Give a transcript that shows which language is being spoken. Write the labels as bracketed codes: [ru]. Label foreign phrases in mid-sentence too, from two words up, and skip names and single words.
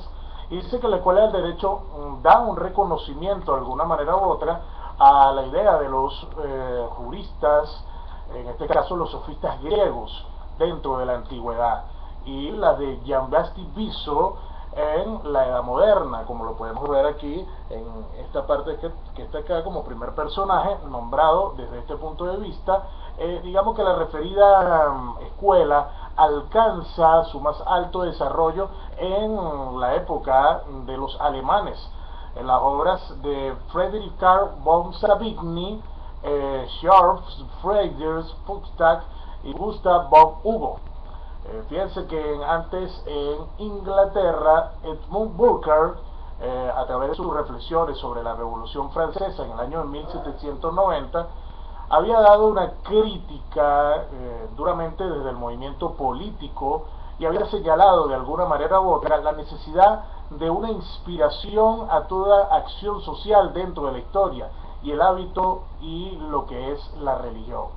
[es] Y dice que la Escuela del Derecho da un reconocimiento de alguna manera u otra a la idea de los juristas, en este caso los sofistas griegos, dentro de la antigüedad, y la de Jean-Baptiste Viso en la Edad Moderna, como lo podemos ver aquí en esta parte que está acá como primer personaje nombrado desde este punto de vista. Digamos que la referida escuela alcanza su más alto desarrollo en la época de los alemanes, en las obras de Friedrich Karl von Savigny, Scharf, Friedrich Fuchstak y Gustav von Hugo. Fíjense que antes en Inglaterra, Edmund Burke, a través de sus reflexiones sobre la Revolución Francesa en el año 1790, había dado una crítica duramente desde el movimiento político, y había señalado de alguna manera u otra la necesidad de una inspiración a toda acción social dentro de la historia, y el hábito y lo que es la religión.